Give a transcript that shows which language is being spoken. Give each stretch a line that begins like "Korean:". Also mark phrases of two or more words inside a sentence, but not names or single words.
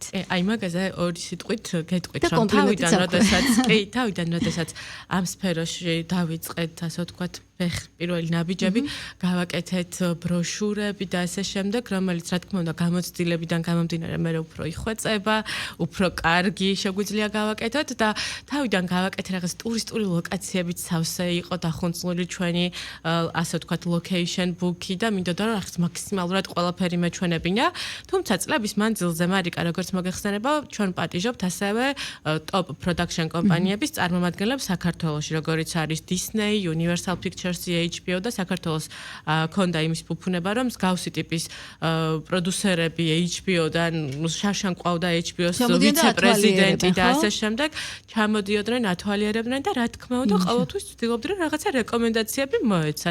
Georgian: აი მაგაზე ორი სიტყვით გეტყვით, რომ თავიდან როდესაც ამ სფეროში დავიწყეთ, ასე ვთქვათ, პირველი ნაბიჯები, გავაკეთეთ ბროშურები და ასე შემდეგ, რომელიც რა თქმა უნდა გამოცდილებიდან გამომდინარე მე უფრო იხვეწება, უფრო კარგი შეგვიძლია გავაკეთოთ და თავიდან გავაკეთე რაღაც ტურისტული ლოკაციებით სავსე იყო დახუნწლული ჩვენი ასე ვთქვათ
English: location book-
Georgian: ი და მინდოდა რომ რაღაც მაქსიმალურად ყველაფერი მეჩვენებინა. თუმცა წლების მანძილზე მარიკა როგორც მოგეხსენება, ჩვენ პატიჟობთ ასევე
English: top production
Georgian: კომპანიების წარმომადგენლებს საქართველოში, როგორიც არის Disney, Universal Pictures, HBO და საქართველოს ქონდა იმის ფუფუნება, რომ მსგავსი ტიპის პროდიუსერები HBO-დან შარშან ყავდა HBO-ს ვიცე-პრეზიდენტი და ასე შემდეგ, ჩამოდიოდნენ, ათვალიერებდნენ და რა თქმა უნდა, ყოველთვის ვცდილობდნენ რაღაცა რეკომენდაციები მოეცათ.